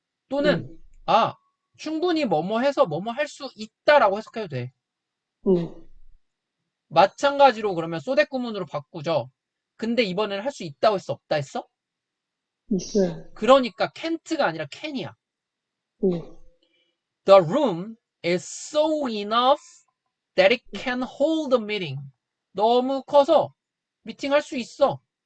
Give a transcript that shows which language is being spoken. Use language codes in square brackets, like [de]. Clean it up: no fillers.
[ko] 또는 아 충분히 뭐뭐 해서 뭐뭐 할 수 있다라고 해석해도 돼. 네. 마찬가지로 그러면 소댓 구문으로 바꾸죠. 근데 이번에는 할 수 있다고 했어? 없다 했어? 있어요. 그러니까 can't가 아니라 can이야. 네. [en] The room is so enough that it can hold a meeting. [ko] 너무 커서 미팅 할 수 있어.